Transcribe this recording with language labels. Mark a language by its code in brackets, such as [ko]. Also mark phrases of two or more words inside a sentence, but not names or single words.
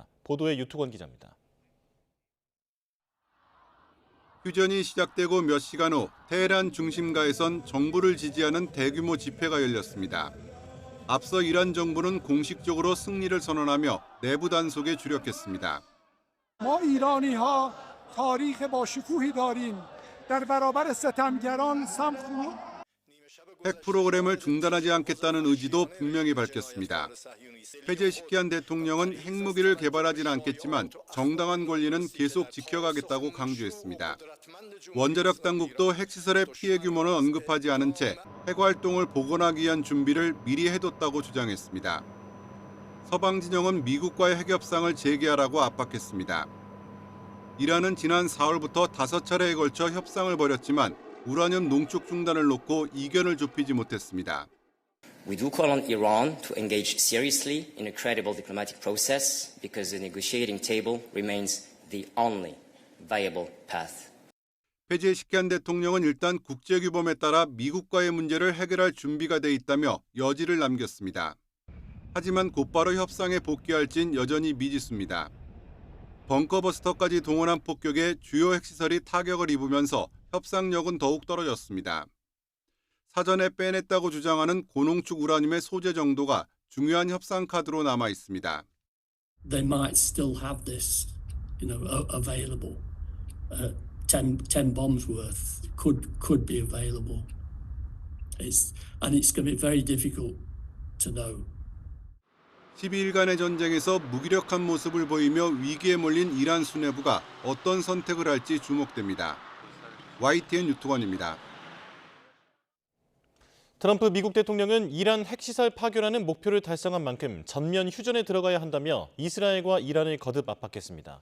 [ko] 보도에 유투건 기자입니다. 휴전이 시작되고 몇 시간 후 테헤란 중심가에선 정부를 지지하는 대규모 집회가 열렸습니다. 앞서 이란 정부는 공식적으로 승리를 선언하며 내부 단속에 주력했습니다. [fa] تاریخ با شکوهی داریم در برابر ستمگران [ko] 핵 프로그램을 중단하지 않겠다는 의지도 분명히 밝혔습니다. 패제시키한 대통령은 핵무기를 개발하지는 않겠지만 정당한 권리는 계속 지켜가겠다고 강조했습니다. 원자력 당국도 핵시설의 피해 규모는 언급하지 않은 채 핵활동을 복원하기 위한 준비를 미리 해뒀다고 주장했습니다. 서방 진영은 미국과의 핵협상을 재개하라고 압박했습니다. 이란은 지난 4월부터 5차례에 걸쳐 협상을 벌였지만 우라늄 농축 중단을 놓고 이견을 좁히지 못했습니다. [en] We do call on Iran to engage seriously in a credible diplomatic process because the negotiating table remains the only viable path. [ko] 패제시키한 대통령은 일단 국제규범에 따라 미국과의 문제를 해결할 준비가 돼 있다며 여지를 남겼습니다. 하지만 곧바로 협상에 복귀할진 여전히 미지수입니다. 벙커버스터까지 동원한 폭격에 주요 핵시설이 타격을 입으면서 협상력은 더욱 떨어졌습니다. 사전에 빼냈다고 주장하는 고농축 우라늄의 소재 정도가 중요한 협상 카드로 남아 있습니다. [en] They might still have this, available. 10 bombs worth could be available. And it's going to be very difficult to know. [ko] 12일간의 전쟁에서 무기력한 모습을 보이며 위기에 몰린 이란 수뇌부가 어떤 선택을 할지 주목됩니다. YTN 유투건입니다. 트럼프 미국 대통령은 이란 핵시설 파괴라는 목표를 달성한 만큼 전면 휴전에 들어가야 한다며 이스라엘과 이란을 거듭 압박했습니다.